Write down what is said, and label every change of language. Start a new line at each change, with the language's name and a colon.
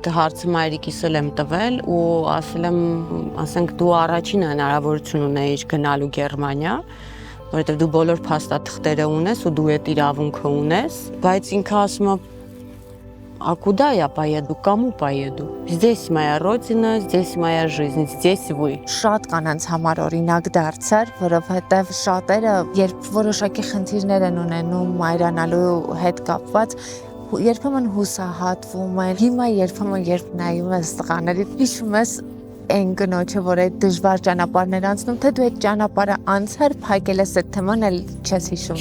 Armenian: Այդ հարցը մայրիկիս եմ տվել ու ասել եմ, ասենք դու առաջին հնարավորություն ունեիր գնալու Գերմանիա, որովհետև դու բոլոր փաստաթղթերը ունես ու դու այդ իրավունքը ունես, բայց ինքը ասում է
Russian: «А куда я поеду? Кому поеду? Здесь моя родина, здесь моя жизнь, здесь вы».
Armenian: Շատ կանանց համար օրինակ դարձար, որովհետև շատերը, երբ որոշակի խնդիրներ են ունենում մայրանալու հետ կապված, երբեմն հուսահատվում են։ Հիմա երբ նայում ես տղաներին, հիշում ես այն կնոջը, որ այդ դժվար ճանապարհներ անցնում, թե դու այդ ճանապարհը անցար, փակել ես այդ թեման, էլ չես հիշում։